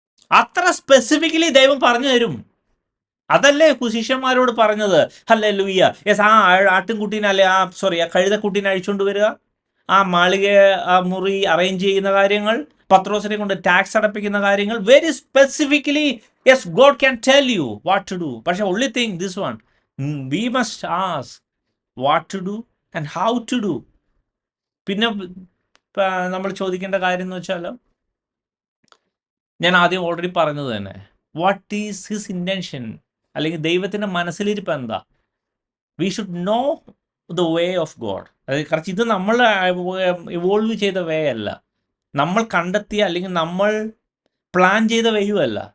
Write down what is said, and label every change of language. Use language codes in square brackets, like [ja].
[ml] അത്ര സ്പെസിഫിക്കലി ദൈവം പറഞ്ഞു തരും. അതല്ലേ ശിഷ്യന്മാരോട് പറഞ്ഞത്, ഹല്ലേലൂയ, യെസ്, ആ ആട്ടിൻകുട്ടീനെ അല്ലെ ആ കഴുതക്കുട്ടീനെ അഴിച്ചുകൊണ്ട് വരിക, ആ മാളിക, ആ മുറി അറേഞ്ച് ചെയ്യുന്ന കാര്യങ്ങൾ, പത്രോസിനെ കൊണ്ട് ടാക്സ് അടപ്പിക്കുന്ന കാര്യങ്ങൾ, [en] Very specifically yes God can tell you what to do. പക്ഷെ only thing this one, we must ask what to do and how to do. [ml] പിന്നെ നമ്മൾ ചോദിക്കേണ്ട കാര്യം എന്ന് വെച്ചാൽ, ഞാൻ ആദ്യം ഓൾറെഡി പറഞ്ഞത് തന്നെ, [en] what is his intention, [ml] അല്ലെങ്കിൽ ദൈവത്തിൻ്റെ മനസ്സിലിരിപ്പ് എന്താ. [en] We should know the way of God. [ml] അതായത് കുറച്ച് ഇത് നമ്മൾ ഇവോൾവ് ചെയ്ത വേ അല്ല, നമ്മൾ കണ്ടെത്തിയ അല്ലെങ്കിൽ നമ്മൾ പ്ലാൻ ചെയ്ത വേയും അല്ല.